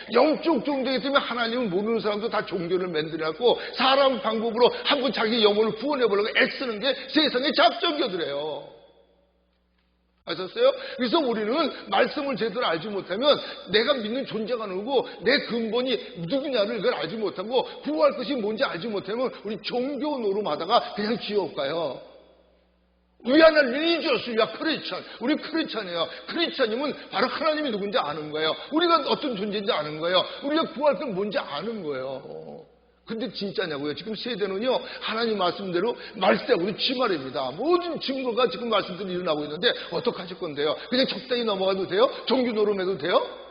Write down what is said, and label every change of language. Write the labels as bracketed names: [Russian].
[Korean] 영적 존재이기 때문에 하나님을 모르는 사람도 다 종교를 만들어갖고 사람 방법으로 한번 자기 영혼을 구원해보려고 애쓰는 게 세상의 잡종교들이에요. 아셨어요? 그래서 우리는 말씀을 제대로 알지 못하면 내가 믿는 존재가 누구고 내 근본이 누구냐를 이걸 알지 못하고 구할 것이 뭔지 알지 못하면 우리 종교 노름하다가 그냥 지옥 가요. [English] We are not religious, we are Christian. [Korean] 우리 크리스찬이에요. 크리스찬이면 바로 하나님이 누군지 아는 거예요. 우리가 어떤 존재인지 아는 거예요. 우리가 구할 건 뭔지 아는 거예요. 근데 진짜냐고요? 지금 세대는요, 하나님 말씀대로 말세하고도 지말입니다. 모든 증거가 지금 말씀대로 일어나고 있는데 어떡하실 건데요? 그냥 적당히 넘어가도 돼요? 종교 노름해도 돼요?